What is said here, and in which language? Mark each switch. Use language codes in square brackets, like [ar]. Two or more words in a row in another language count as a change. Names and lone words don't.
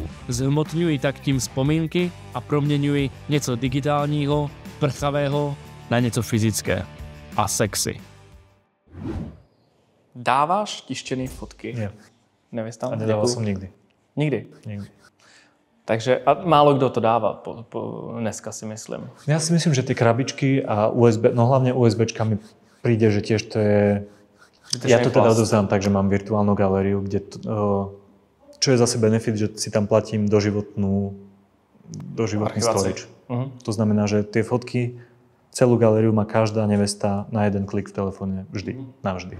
[cs] Zhmotňuji tak tím vzpomínky a proměňuji něco digitálního, prchavého na něco fyzické a sexy. Dáváš tištěný fotky? [sk] Nie. [cs] Nevěstám? [sk] A nedával som nikdy. Nikdy? Nikdy. [cs] Takže a málo kdo to dává dneska, si myslím. [sk] Ja si myslím, že tie krabičky a USB, no hlavne USBčka mi príde, že tiež to je... Ja to teda odovzdám tak, že mám virtuálnu galériu, kde čo je zase benefit, že si tam platím doživotný storage. To znamená, že tie fotky, celú galériu má každá nevesta na jeden klik v telefóne vždy, navždy.